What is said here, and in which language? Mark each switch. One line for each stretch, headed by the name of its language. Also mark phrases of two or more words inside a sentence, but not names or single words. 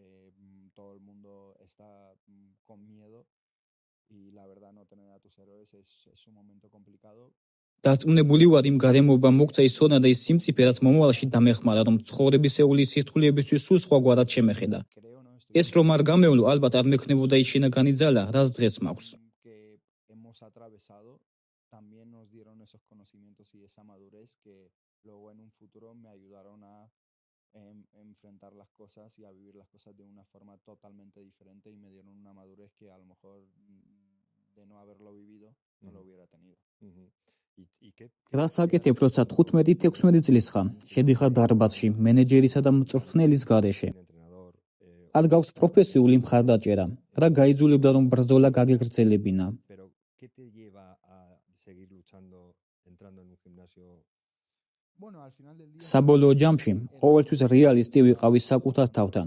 Georgian: დარწმუნებული ვარ იმ გარემოებამ მოგცა ის სონა და ის სიმწიფე, რაც მომავალში დამეხმარა, რომ ცხოვრებისეული სირთულეებისთვის სულ სხვაგვარად შემეხედა. ეს რომ არ გამევლო, ალბათ არ მექნებოდა ის შინაგანი ძალა, რაც დღეს მაქვს.
Spanish: enfrentar las cosas y a vivir las cosas de una forma totalmente diferente y me dieron una madurez que a lo mejor de no haberlo vivido no lo hubiera tenido.
Georgian: რასაკეთებ, როცა 15-16 წლის ხარ, შედიხარ დარბაზში, მენეჯერისა და მწვრთნელის გარეშე. არ გაქვს პროფესიული მხარდაჭერა, რა გაიძულებდა რომ ბრძოლა გაგეგრძელებინა. საბოლოო ჯამში, ყოველთვის რეალისტი ვიყავი საკუთარ თავთან.